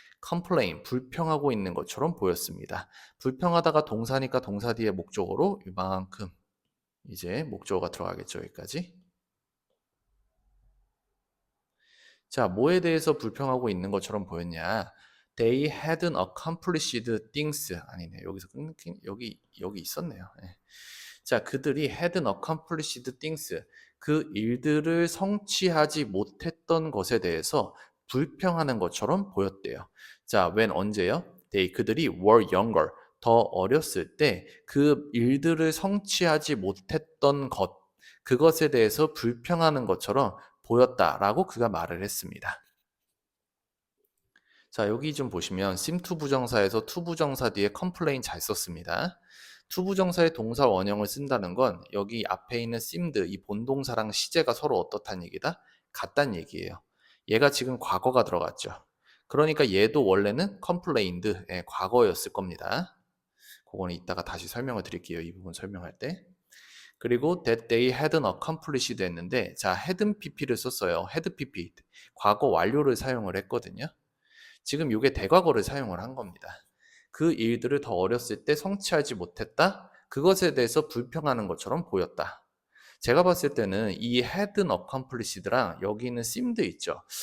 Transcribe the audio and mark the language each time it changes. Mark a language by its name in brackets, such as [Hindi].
[Korean] complain, 불평하고 있는 것처럼 보였습니다. 불평하다가 동사니까 동사 뒤에 목적어로 이만큼 이제 목적어가 들어가겠죠, 여기까지. 자, 뭐에 대해서 불평하고 있는 것처럼 보였냐? [English] They hadn't accomplished things. [Korean] 아니네. 여기서 끊긴, 여기 있었네요. 네. 자, 그들이 [English] hadn't accomplished things. [Korean] 그 일들을 성취하지 못했던 것에 대해서 불평하는 것처럼 보였대요. 자, when 언제요? [English] They, [Korean] 그들이 [English] were younger. [Korean] 더 어렸을 때 그 일들을 성취하지 못했던 것, 그것에 대해서 불평하는 것처럼 보였다라고 그가 말을 했습니다. 자, 여기 좀 보시면 seem to 부정사에서 to 부정사 뒤에 complain 잘 썼습니다. to 부정사의 동사 원형을 쓴다는 건 여기 앞에 있는 seemed, 이 본동사랑 시제가 서로 어떻다는 얘기다? 같다는 얘기예요. 얘가 지금 과거가 들어갔죠. 그러니까 얘도 원래는 complained, 과거였을 겁니다. 그거는 이따가 다시 설명을 드릴게요. 이 부분 설명할 때. 그리고 [English] that they hadn't accomplished [Korean] 했는데, 자, hadn't pp를 썼어요. had pp, 과거 완료를 사용을 했거든요. 지금 이게 대과거를 사용을 한 겁니다. 그 일들을 더 어렸을 때 성취하지 못했다? 그것에 대해서 불평하는 것처럼 보였다. 제가 봤을 때는 이 hadn't accomplished랑 여기 있는 seemed 있죠.